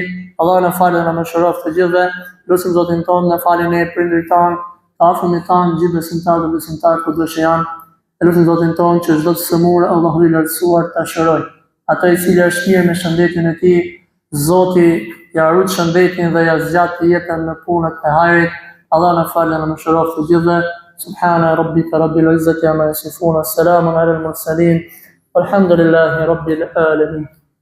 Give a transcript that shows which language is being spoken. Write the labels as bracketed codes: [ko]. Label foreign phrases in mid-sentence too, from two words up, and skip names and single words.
[sq] Allah na falë dhe na mëshiroft të gjithëve. Lutim Zotin tonë na falë ne prindërit tanë, të afërmit tanë, gjithë besimtarë dhe besimtarë kudo që janë. E lutim Zotin tonë që çdo të sëmurë Allahu i lartësuar ta shëroj. Ata i cili është mirë me shëndetin e tij, Zoti ja rrit shëndetin dhe ja zgjat jetën në punët e hajrit. Allah na falë dhe na mëshiroft të gjithëve. [ar] سبحان ربك رب العزة عما يصفون. سلام على المرسلين. والحمد لله رب العالمين.